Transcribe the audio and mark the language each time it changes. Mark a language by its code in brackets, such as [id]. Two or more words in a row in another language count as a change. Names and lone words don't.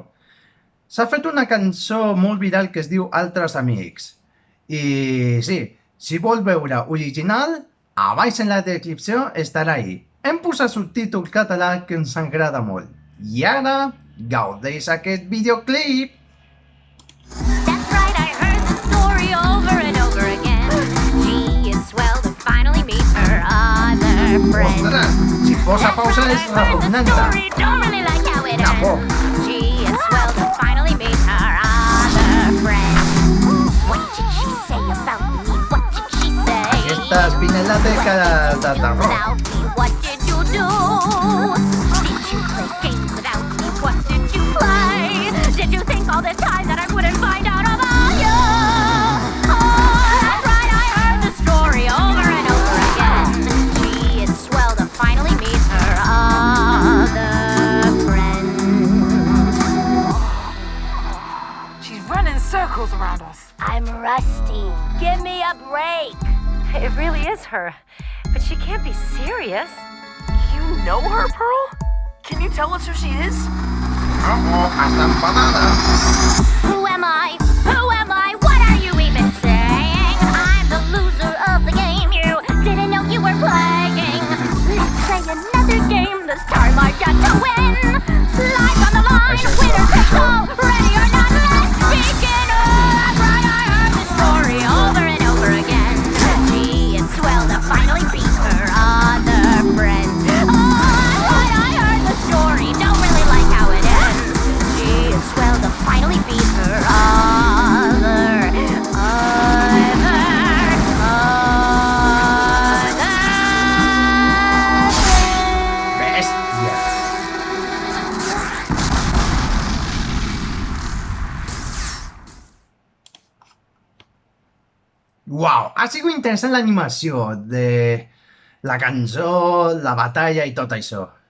[ca] S'ha fet una cançó molt viral que es diu Altres Amics. I sí, si vol veure original, a baix en la descripció estarà ahí. Hem posat subtítols català que ens agrada molt. I ara, gaudeix aquest videoclip! [en] That's right, I heard the story over and over again. Gee, it's swell to finally meet her other friend. [ca] Ostres, si posa pausa és repugnanta. [en] Don't really like how it Na por. ends. Gee, it's swell to finally meet her other friend. What did she say about me? What did she say? [ca] Aquesta Spinella té cara de terror. [en] Without me, what did you do? Did you play games without me? What did you play? Did you think all this time that I wouldn't find out about you? Oh, that's right, I heard the story over and over again. Gee, it's swell to finally meet her other friends. She's running circles around us. I'm rusty. Give me a break. It really is her. But she can't be serious. You know her, Pearl? Can you tell us who she is? [es] Hasta enfadada. [en] Who am I? Who am I? What are you even saying? I'm the loser of the game. You didn't know you were playing. Let's play another game. This time I get to win. Life on the line. Winner takes all. Ready or not, let's begin. Right, I heard the story over and over again. Gee, it's swell to finally beat her other friend. Right, I heard the story. Don't really like how it ends. Gee, it's swell to finally beat her other friend. [ca] Bèstia. Uau, ha sigut interessant l'animació de la cançó, la batalla i tot això.